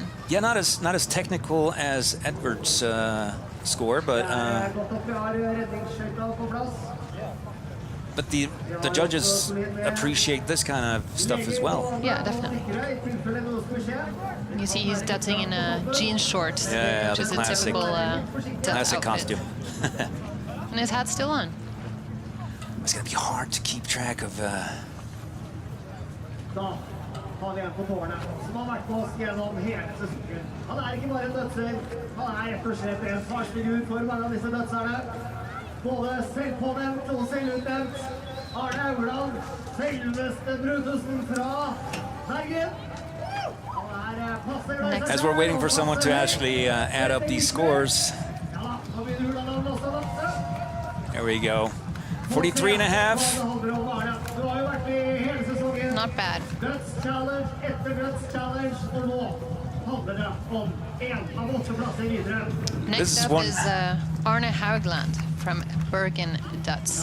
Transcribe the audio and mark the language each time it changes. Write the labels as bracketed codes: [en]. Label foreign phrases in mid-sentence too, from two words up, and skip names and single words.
[en] Yeah, not as technical as Edvard's score, but the judges appreciate this kind of stuff as well. Yeah, definitely. You see he's Dødsing in jean shorts, Yeah, which is classic, a typical Døds classic outfit. costume. And his hat's still on. It's gonna be hard to keep track of. [no] Har vi en på tårnet som har vært med oss gjennom hele sesongen. Han ikke bare en dødser, han rett og slett en farsfigur for mange av disse dødserne. Både selvpånevnt og selvutnevnt. Arne Haugland, selveste Brutusen fra Bergen. [en] As we're waiting for someone to actually add up these scores. There we go. 43 and a half. Not bad. Next up is Arne Haugland from Bergen Døds.